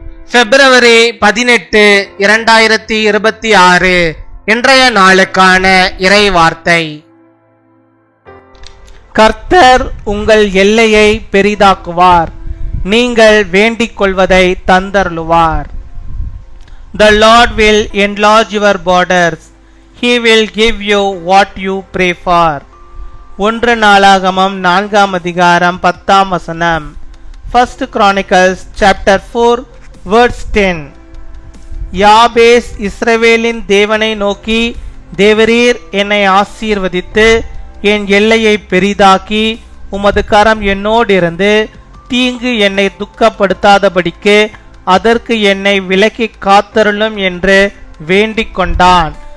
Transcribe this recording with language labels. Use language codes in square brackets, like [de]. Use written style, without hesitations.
[ta] பிப்ரவரி 18, 2026 இன்றைய நாளுக்கான இறை வார்த்தை. கர்த்தர் உங்கள் எல்லையை பெரிதாக்குவார், நீங்கள் வேண்டிக் கொள்வதை தந்தருளுவார். [en] The Lord will enlarge your borders, He will give you what you pray for. [ta] 1 நாளாகமம் 4 அதிகாரம் 10 [en] First Chronicles chapter 4 verse 10. [ta] யாபேஸ் இஸ்ரவேலின் தேவனை நோக்கி, தேவரீர் என்னை ஆசீர்வதித்து என் எல்லையை பெரிதாக்கி உமது கரம் என்னோடு இருந்து தீங்கு என்னை துக்கப்படுத்தாதபடிக்கு அதற்கு என்னை விலக்கி காத்தருளும் என்று வேண்டிக் கொண்டான்.